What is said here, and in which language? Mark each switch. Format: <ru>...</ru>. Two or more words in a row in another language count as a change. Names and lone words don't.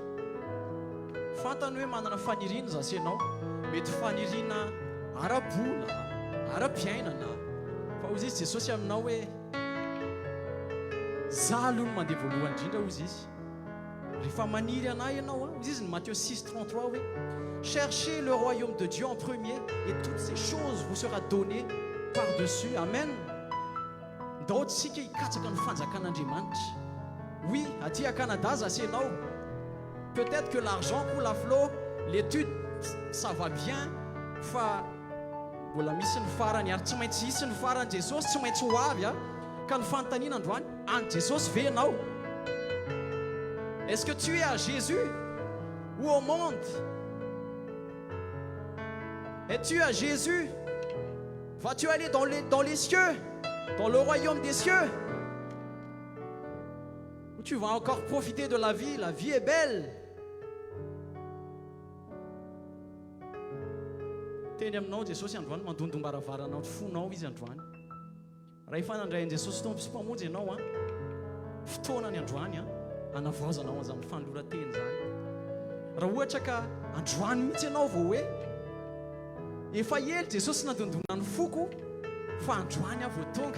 <mg>Fantany hoe manana faniriana zasy ianao, mety faniriana ara-bola, ara-piainana, fa ozy izy Jesosy aminao hoe za aloha no mandeha voalohany indrindra ozy izy. Rehefa maniry anahy ianao ozy izy ny Matthieu 6:33 hoe</mg> <fr>cherchez le royaume de Dieu en premier et toutes ces choses vous sera données par-dessus.</fr> <mg>Amen. Ndao tsika hikatsaka ny fanjakan'Andriamanitra.</mg> <fr>Oui, aty à Canada, zasenao. Peut-être que l'argent coule à flot, l'étude, ça va bien.</fr> <mg>Fa mbola misy ny farany ary tsy maintsy hisy ny farany Jesosy, tsy maintsy ho avy a. Ka ny fanontaniana androany, any Jesosy ve ianao?</mg> <fr>Est-ce que tu es à Jésus ou au monde? Es-tu à Jésus? Vas-tu aller dans les cieux, dans le royaume des cieux? Ou tu vas encore profiter de la vie est belle.</fr> <mg>Teny aminao Jesosy androany mandondom-baravarana fonao izy androany. Raha ifanandrain Jesosy tompo sy mpamonjy ianao a, fotoanany androany a, anavaozanao an'izany fanoloran-teny zany. Raha ohatra ka androany mihitsy ianao vao hoe efa ely Jesosy nadondona ny foko, fa androany a vao tonga.</mg>